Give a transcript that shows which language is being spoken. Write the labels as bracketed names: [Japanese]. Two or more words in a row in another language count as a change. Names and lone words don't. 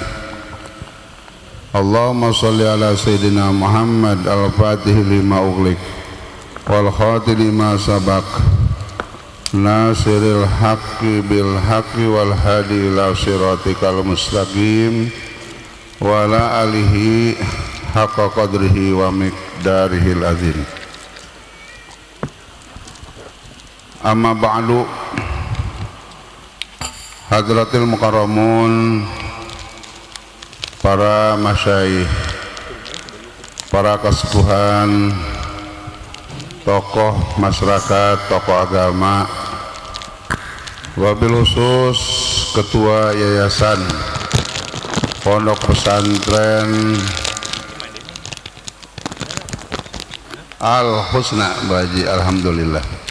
[Arabic] اللهم صل على سيدنا محمد الفاتح لما أغلق والخاتم لما سبق ناصر الحق بالحق والهادي إلى صراطك المستقيم وعلى آله حق قدره ومقداره العظيم. أما بعد, حضرة المكرمون, [Indonesian] para masyayikh, para kesepuhan, tokoh masyarakat, tokoh agama, [Arabic] وبالخصوص [Indonesian] ketua yayasan pondok pesantren Al Husna Baji, alhamdulillah.